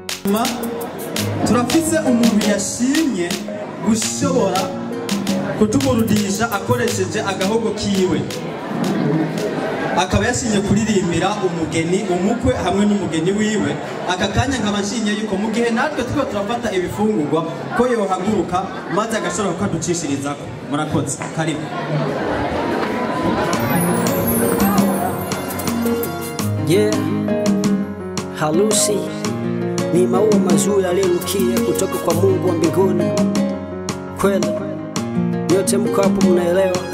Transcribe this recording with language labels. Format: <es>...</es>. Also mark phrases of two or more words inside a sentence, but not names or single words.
<rn>hanyuma turafise umuntu yashimye gushobora kutuburudisha akoresheje agahogo kiwe, akaba yashimye kuririmbira umugeni umukwe hamwe n'umugeni wiwe. Aka kanya nkaba nshimye yuko mu gihe natwe turiko turafata ibifungurwa ko yohaguruka maze agashobora kukaducishirizako. Murakoze,</rn> <sw>karibu. Yeah, harusi ni maua mazuri yaliyonukia kutoka kwa Mungu wa mbinguni. Kweli yote mko hapo mnaelewa?</sw>